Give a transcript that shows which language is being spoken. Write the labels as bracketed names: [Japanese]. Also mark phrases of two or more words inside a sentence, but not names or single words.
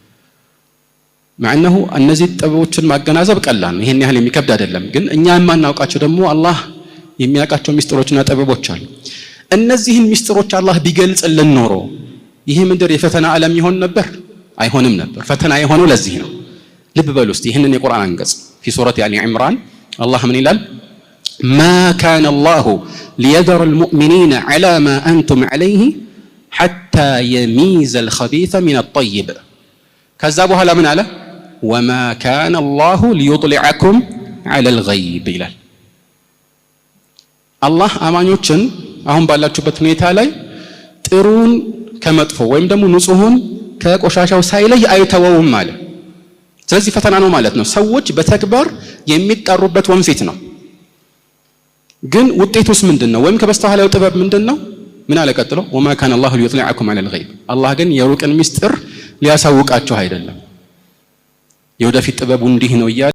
[Amharic] ማዕነሁ እነዚህ ጥበቦችን ማገናዘብ ቀላል ነው፣ ይሄን ያህል የሚከብድ አይደለም። ግን እኛ የማናውቃቸው ደግሞ አላህ የሚያውቃቸው ሚስጥሮችና ጥበቦች አሉ። እነዚህን ሚስጥሮች አላህ ቢገልጽልን ኖሮ ይሄ ምድር የፈተና ዓለም ይሆን ነበር? አይሆንም ነበር። ፈተና የሆነው ለዚህ ነው። ልብ በሉ እስቲ ይህንን የቁርአን አንቀጽ [Arabic] في سورة آل عمران الله من ይላል ما كان الله ليذر المؤمنين على ما أنتم عليه حتى يميز الخبيث من الطيب [Amharic] ከዛ በኋላ ምን አለ [Arabic] وما كان الله ليطلعكم على الغيب ይላል። [Amharic] አላህ አማኞችን አሁን ባላችሁበት ሁኔታ ላይ ጥሩን ከመጥፎ ወይም ደግሞ ንጹህን ከቆሻሻው ሳይለይ አይተወውም ማለት። ስለዚህ ፈተና ነው ማለት ነው። ሰዎች በተግባር የሚጣሩበት ወንፊት ነው። ግን ውጤቱስ ምንድነው? ወይም ከበስተኋላው ጥበብ ምንድነው? ምን አለ ቀጥሎ [Arabic] وما كان الله ليطلعكم على الغيب [Amharic] አላህ ግን የሩቅን ሚስጥር ሊያሳውቃችሁ አይደለም። የወደፊት ጥበቡ እንዲህ ነው እያለ